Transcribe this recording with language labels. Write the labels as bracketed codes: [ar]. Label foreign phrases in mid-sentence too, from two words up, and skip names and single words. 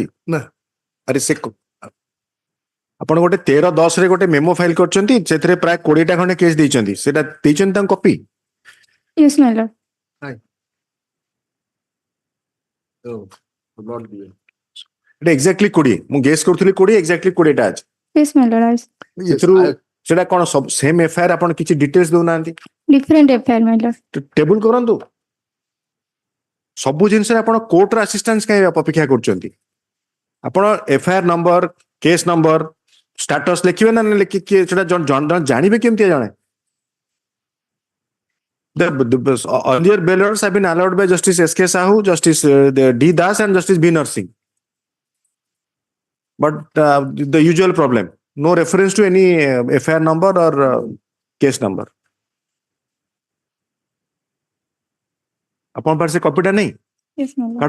[or] ନା। ଆରେ ସେ ଆପଣ ଗୋଟେ 13/10 ରେ ଗୋଟେ [en] memo file [or] କରିଛନ୍ତି, ସେଥିରେ ପ୍ରାୟ 20ଟା ଖଣ୍ଡେ କେସ୍ ଦେଇଛନ୍ତି, ସେଟା ଦେଇଛନ୍ତି ତାଙ୍କ କପି? [en] Yes, my lord. [or] ଏଟା ଏକ୍ସାକ୍ଟଲି 20, ମୁଁ ଗେସ୍ କରୁଥିଲି 20, ଏକ୍ସାକ୍ଟଲି 20ଟା ଅଛି। [en] Yes, my lord. [or] ସେଥିରୁ ସେଟା କଣ ସବୁ [en] same FIR, [or] ଆପଣ କିଛି ଡିଟେଲ୍ସ ଦଉନାହାନ୍ତି? [en] Different affair, my lord. [or] ଟେବୁଲ କରନ୍ତୁ। ସବୁ ଜିନିଷରେ ଆପଣ କୋର୍ଟର ଆସିଷ୍ଟାନ୍ସ କାହିଁ ଅପେକ୍ଷା କରୁଛନ୍ତି? ଆପଣ [en] FIR number, case number, status [or] ଲେଖିବେ ନା ଲେଖିକି ସେଟା ଜାଣିବେ କେମିତି ଜଣେ? [en] The earlier bail orders have been allowed by Justice M.S.Sahoo, Justice D. Das, and Justice B. Nursing. But the usual problem, no reference to any FIR number or case number. [or] ଆପଣ ପାଖରେ ସେ କପିଟା ନାହିଁ? [en] Yes, my lord.